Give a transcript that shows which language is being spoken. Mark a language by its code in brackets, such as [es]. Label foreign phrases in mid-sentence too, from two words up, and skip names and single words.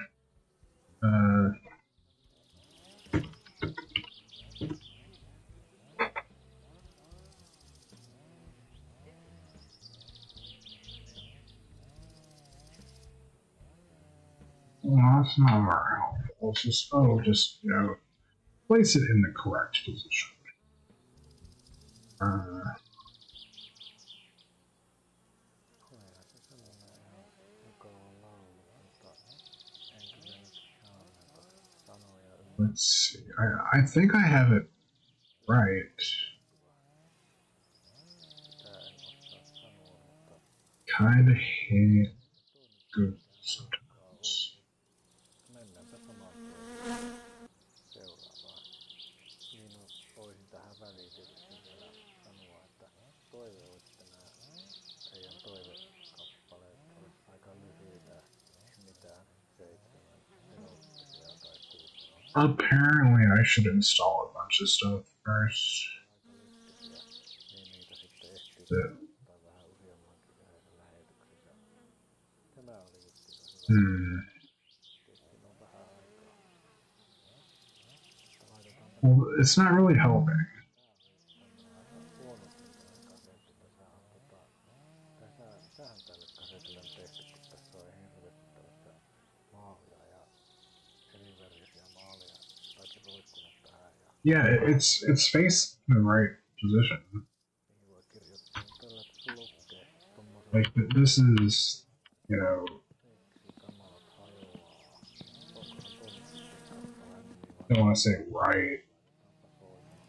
[en] Well, that's not very helpful. It's just, place it in the correct position. [fi] Olihan se semmonen ihan mukava laulu, mutta en kyllä nyt saa näitä sanoja [en] Let's see. I think I have it right. [fi] Sitä en osaa sanoa, mutta [en] Kinda hate Google sometimes. [fi] mennäänpä saman tien seuraavaan. Niin voisin tähän väliin tietysti vielä sanoa, että toive olisi, että nämä teidän toivekappaleet olisi aika lyhyitä, mitään 7 minuuttisia tai 6 minuuttia. [en] Apparently, I should install a bunch of stuff first. [fi] Aika lyhtisiä, niin niitä sitten ehtii [en] Yeah. [fi] ottaa vähän useammankin yhdessä lähetyksessä. Tämä oli justiinsa hyvä. Tietysti on vähän aikaa. Mutta laitetaanpa [en] Well, it's not really helping. [fi] huonosti tämä kasetti. Tässähän tälle kasetille on tehty, kun tässä on hirveästi tällaista maalia ja erivärisiä maalia kaikki roikkunut tähän ja [en] Yeah, it's faced in the right position. [fi] niihin voi kirjoittaa tällä lukee tommosen [en] Like this is, [fi] miksi kamalat hajoaa. Onkohan toi kappaleen nimi [en] I [fi] vai [en] don't want to say right. [fi] otetaanpa soimaan.